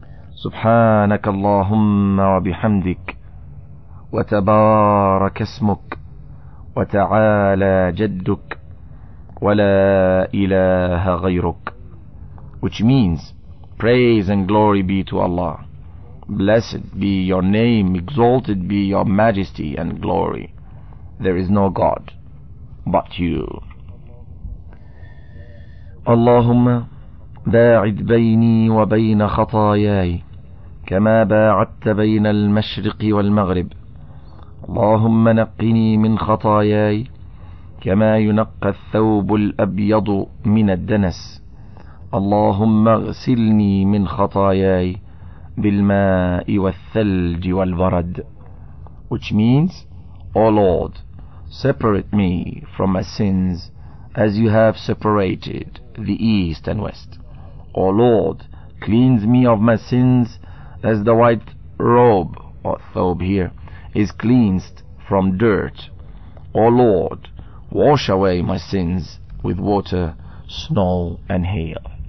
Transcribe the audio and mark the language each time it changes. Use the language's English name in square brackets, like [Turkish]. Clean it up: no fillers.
[Arabic] سبحانك اللهم وبحمدك وتبارك اسمك وتعالى جدك ولا إله غيرك, [English] which means praise and glory be to Allah, blessed be your name, exalted be your majesty and glory, there is no God but you. [Arabic] اللهم باعد بيني وبين خطاياي كما باعدت بين المشرق والمغرب, اللهم نقني من خطاياي كما ينقى الثوب الأبيض من الدنس, اللهم اغسلني من خطاياي بالماء والثلج والبرد, [English] which means, O Lord, separate me from my sins as you have separated the east and west. O Lord, cleanse me of my sins as the white robe, or thobe here, is cleansed from dirt. O Lord, wash away my sins with water, snow, and hail.